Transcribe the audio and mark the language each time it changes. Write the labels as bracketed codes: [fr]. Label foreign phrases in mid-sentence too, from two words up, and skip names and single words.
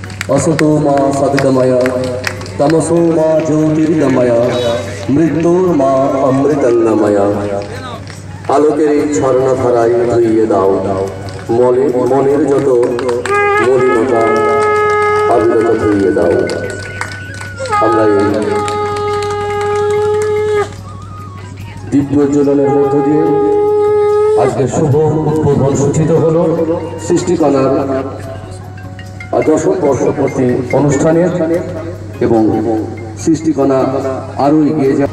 [sa] असतो मा सद्गमय तमसो मा ज्योतिर्गमय मृत्युर्मा अमृतंगमय [bn] आलोकेर এই ঝর্ণাধারায় ধুইয়ে দাও মনের যত মলিনতা অবিরত ধুইয়ে দাও। আমরা এই দীপ্যজ্বলনের মধ্য দিয়ে আজকে শুভ উদ্বোধন সূচিত হলো সৃষ্টিকণার দশম বর্ষপূর্তি অনুষ্ঠানের এবং সৃষ্টিকণা আরও এগিয়ে যায়।